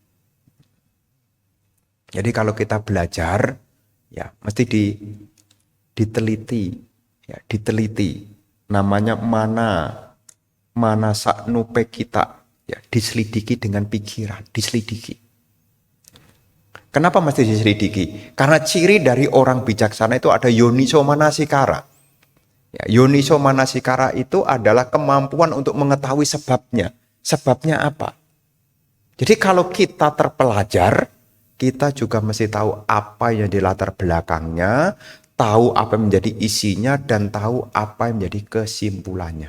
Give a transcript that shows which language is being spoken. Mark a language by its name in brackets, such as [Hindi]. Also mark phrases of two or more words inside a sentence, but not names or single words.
[Indonesian] Jadi kalau kita belajar, ya mesti diteliti, ya diteliti. Namanya mana saknupe kita, ya diselidiki dengan pikiran, diselidiki. Kenapa mesti diselidiki? Karena ciri dari orang bijaksana itu ada [Pali] yoniso manasikara. [Indonesian] Ya, [Pali] yoniso manasikara [Indonesian] itu adalah kemampuan untuk mengetahui sebabnya. Sebabnya apa? Jadi kalau kita terpelajar, kita juga mesti tahu apa yang di latar belakangnya, tahu apa yang menjadi isinya, dan tahu apa yang menjadi kesimpulannya.